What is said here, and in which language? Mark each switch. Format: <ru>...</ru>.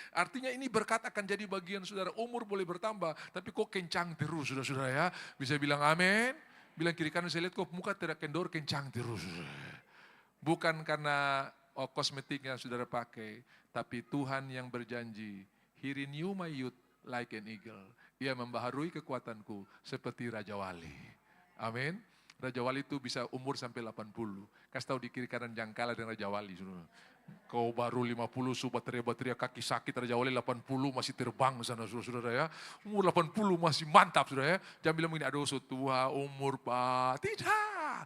<id>Artinya ini berkat akan jadi bagian saudara. Umur boleh bertambah, tapi kok kencang terus saudara-saudara ya. Bisa bilang amin. Bilang kiri kanan, saya lihat kok muka tidak kendor, kencang terus. Bukan karena kosmetik yang saudara pakai, tapi Tuhan yang berjanji</id> <en>He renew my youth like an eagle.</en> <id>Ia membaharui kekuatanku seperti Raja Wali. Amin. Raja Wali itu bisa umur sampai 80. Kasih tahu di kiri kanan jangan kalah dengan Raja Wali. Kau baru 50, bateria kaki sakit, Raja Wali 80 masih terbang sana saudara ya. Umur 80 masih mantap saudara ya. Jangan bilang begini, aduh so tua umur pak. Tidak.</id>